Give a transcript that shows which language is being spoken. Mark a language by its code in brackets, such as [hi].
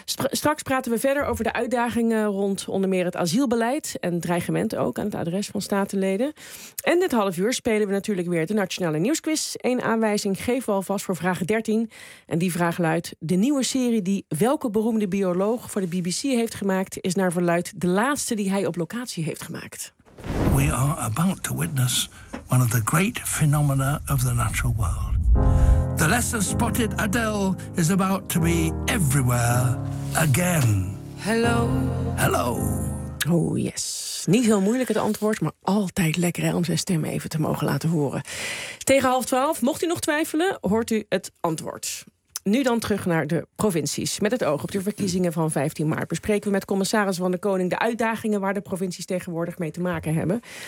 [nl] Straks praten we verder over de uitdagingen rond onder meer het asielbeleid en dreigementen ook aan het adres van statenleden. En dit half uur spelen we natuurlijk weer de Nationale Nieuwsquiz. 1 aanwijzing geven we alvast voor vraag 13. En die vraag luidt: de nieuwe serie die welke beroemde bioloog voor de BBC heeft gemaakt, is naar verluid de laatste die hij op locatie heeft gemaakt. [en] We are about to witness one of the great phenomena of the natural world. The lesser-spotted Adele is about to be everywhere again. Hello. Hello. Oh, yes. [nl] Niet heel moeilijk het antwoord, maar altijd lekker, hè, om zijn stem even te mogen laten horen. Tegen 11:30, mocht u nog twijfelen, hoort u het antwoord. Nu dan terug naar de provincies. Met het oog op de verkiezingen van 15 maart bespreken we met commissaris van de Koning de uitdagingen waar de provincies tegenwoordig mee te maken hebben.